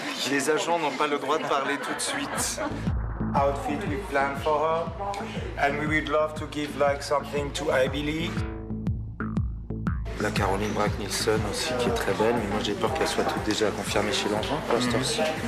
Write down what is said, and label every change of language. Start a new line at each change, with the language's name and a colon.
French: Les agents n'ont pas le droit de parler tout de suite.
English: Outfit we planned for her, and we would love to give like something to Ivy League.
French: La Caroline Brack-Nielsen aussi qui est très belle, mais moi j'ai peur qu'elle soit toute déjà confirmée chez Lanvin pour cette heure-ci.